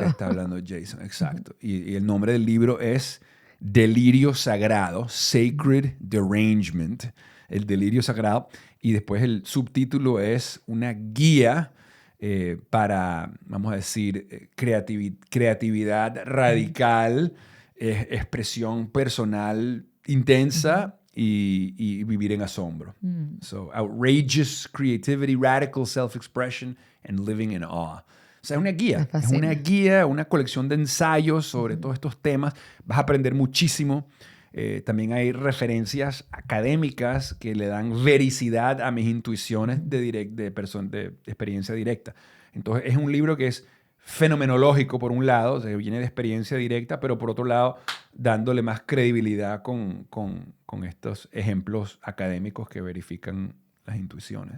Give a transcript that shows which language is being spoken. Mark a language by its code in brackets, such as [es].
[es] Te está hablando Jason, exacto. Y el nombre del libro es Delirio Sagrado, Sacred Derangement, el delirio sagrado. Y después el subtítulo es una guía para, vamos a decir, creatividad radical, expresión personal intensa y vivir en asombro. [en] So, outrageous creativity, radical self-expression, and living in awe. [es] O sea, es una guía. Es una guía, una colección de ensayos sobre todos estos temas. Vas a aprender muchísimo. También hay referencias académicas que le dan vericidad a mis intuiciones de experiencia directa. Entonces, es un libro que es fenomenológico, por un lado, o sea, viene de experiencia directa, pero por otro lado, dándole más credibilidad con estos ejemplos académicos que verifican las intuiciones.